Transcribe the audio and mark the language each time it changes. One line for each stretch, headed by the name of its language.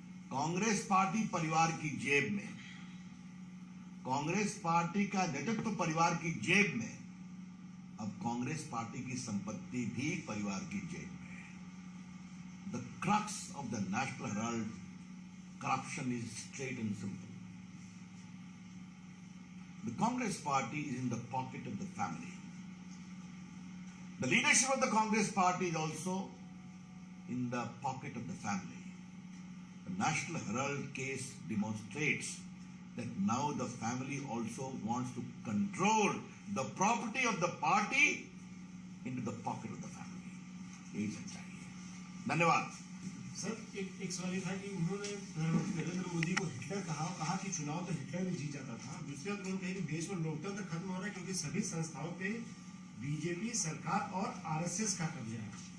Hindi: Congress party परिवार की जेब में, कांग्रेस पार्टी का नेतृत्व परिवार की जेब में, अब कांग्रेस पार्टी की संपत्ति भी परिवार की जेब में है।
English: The crux of the National Herald corruption is straight and simple. The Congress party is in the pocket of the family. The leadership of the Congress party is also in the pocket of the family. The National Herald case demonstrates that now the family also wants to control the property of the party into the pocket of the family.
Hindi: यही सच्चाई है। धन्यवाद। Sir, एक सवाल ये था कि उन्होंने प्रधानमंत्री नरेंद्र मोदी को हिटलर कहा कि चुनाव तो हिटलर ने जीत जाता था। दूसरी बात उन्होंने कहा कि देश में लोकतंत्र खत्म हो रहा है क्योंकि सभी संस्थाओं पे बीजेपी सरकार और आरएसएस का कब्जा है।